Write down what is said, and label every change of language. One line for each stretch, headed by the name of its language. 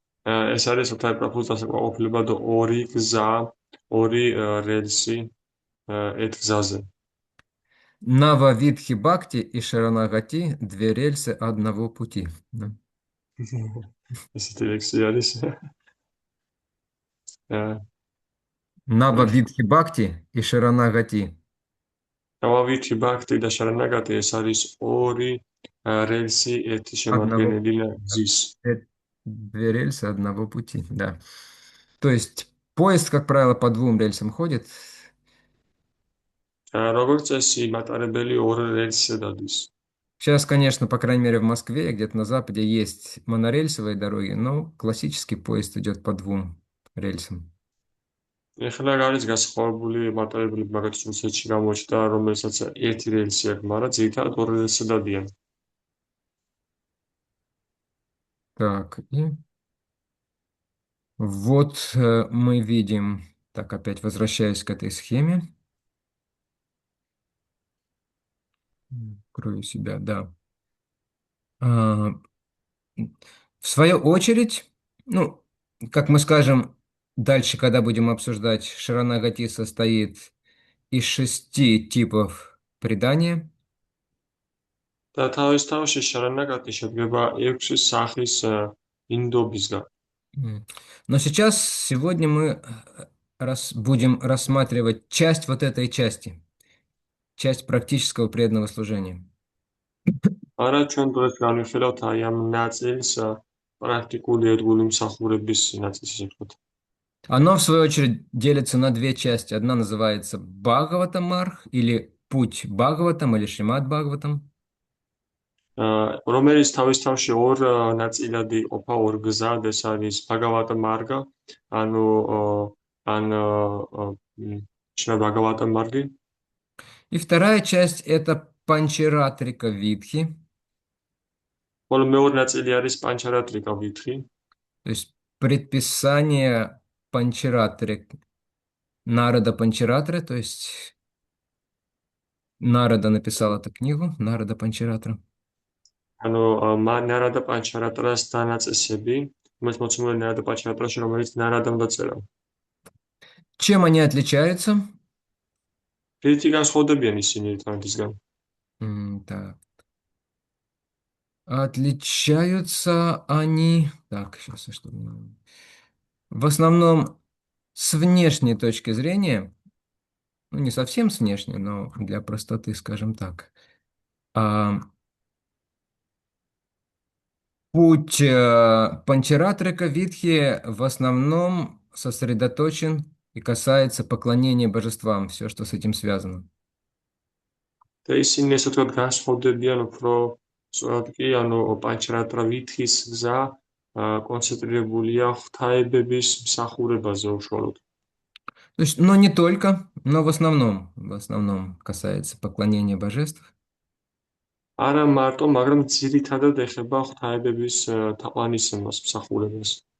Georgian: ეს არის ოთარ პროფუს დასაკმაყოფილება და ორი გზა, ორი რელსი ერთ გზაზე.
Russian: Нава Видхи Бхакти и Шаранагати – две рельсы одного пути. Да.
Georgian: ესეთი ლექსი არის.
Russian: Нава Видхи Бхакти и Шаранагати
Georgian: დავავითი ბაქტი და შარანაგატი ეს არის ორი რელსი ერთი
Russian: – одного
Georgian: შემადგენელი
Russian: пути.
Georgian: გზის.
Russian: Две рельсы одного пути, да. То есть поезд, как правило, по двум рельсам ходит.
Georgian: როგორც წესი, მატარებელი ორ რელსზე დადის.
Russian: Сейчас, конечно, по крайней мере, в Москве, где-то на Западе есть монорельсовые дороги, но классический поезд идет по двум рельсам.
Georgian: ეხლა არის განსხვავებული მატარებლები, მაგათაც რუსეთში გამოჩნდა, რომელსაც ერთი რელსი აქვს, მაგრამ ძირითადად ორ რელსზე დადიან.
Russian: Так, и вот мы видим, так опять возвращаясь к этой схеме, открою себя, да. А, В свою очередь, ну, как мы скажем дальше, когда будем обсуждать, Шаранагати состоит из 6 типов предания.
Georgian: და თავის თავში შარანაგატი შედგება 6 სახის ინდობისგან.
Russian: Но сейчас, сегодня мы будем рассматривать часть вот этой части, часть практического преданного служения.
Georgian: არა ჩვენ დღეს განვიხილავთ აი ამ ნაწილს პრაქტიკული ერთგული მსახურების ნაწილს ისე ვთქვათ.
Russian: Оно, в свою очередь, делится на две части. Одна называется Бхагаватамарх, или Путь Бхагаватам, или Шримад Бхагаватам.
Georgian: რომელიც თავის თავში ორ ნაწილად იყოფა, ორ გზად, ეს არის ბაგავატა მარგა, ანუ ან შრიმად ბაგავატა მარგი.
Russian: И вторая часть – это Панчаратрика Видхи,
Georgian: ხოლო მეორე ნაწილი არის პანჩარატრიკა ვითხი,
Russian: то есть предписание Панчаратрик, Нарада Панчаратра, то есть Нарада написал эту книгу, Нарада Панчаратра.
Georgian: ანუ ნარადა პანჩარატრას დანაწესები, რომელიც მოცემული ნარადა პანჩარატრაში, რომელიც ნარადამ დაწერა.
Russian: Чем они отличаются?
Georgian: რითი განსხვავდებიან ისინი ერთმანეთისგან?
Russian: Так. Отличаются они... Так, сейчас я что... В основном с внешней точки зрения, ну не совсем с внешней, но для простоты, скажем так. Путь Панчаратрика Видхи в основном сосредоточен и касается поклонения божествам, все, что с этим связано.
Georgian: და ისინი ესე ვთქვათ განსხვავდებიან უფრო სწორად კი, ანუ პანჩრატა ვითის გზა კონცენტრირებულია ღვთაებების მსახურებაზე უშუალოდ.
Russian: То есть, но не только, но в основном касается поклонения божеств.
Georgian: არა მარტო, მაგრამ ძირითადად ეხება ღვთაებების თაყვანისმცემლს, მსახურებას.